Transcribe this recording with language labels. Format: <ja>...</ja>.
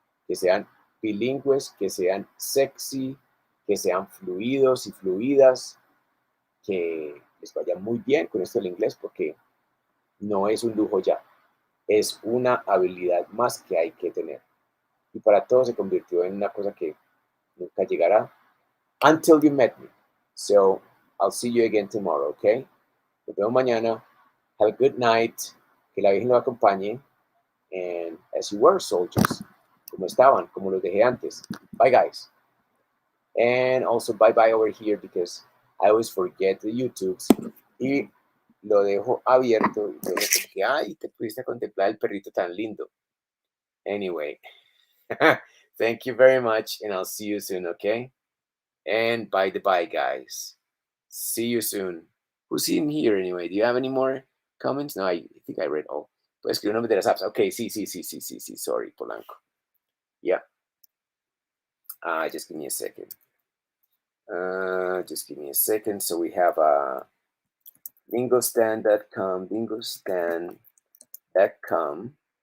<es>Que sean bilingües, que sean sexy, que sean fluidos y fluidas, que les vaya muy bien con esto del inglés, porque no es un lujo ya, es una habilidad más que hay que tener. Y para todos se convirtió en una cosa que nunca llegará.</es> <en>Until you met me. So, I'll see you again tomorrow, okay?</en> <es>Nos vemos mañana.</es> <en>Have a good night.</en> <es>Que la Virgen lo acompañe.</es> <en>And as you were, soldiers.</en> <es>Como estaban, como los dejé antes.</es> <en>Bye, guys. And also bye-bye over here because I always forget the YouTubes.</en> <es>Y lo dejo abierto. Y luego como que, ay, te pudiste contemplar el perrito tan lindo.</es> <en>Anyway. Thank you very much. And I'll see you soon, okay? And by the by, guys. See you soon. Who's in here anyway? Do you have any more comments? No, I think I read all.</en> <es>Puedes escribir nombre de las apps.</es> <en>Okay, sí. Sorry, Polanco. Yeah. Just give me a second. Just give me a second. So we have bingostand.com, bingostand.com.</en>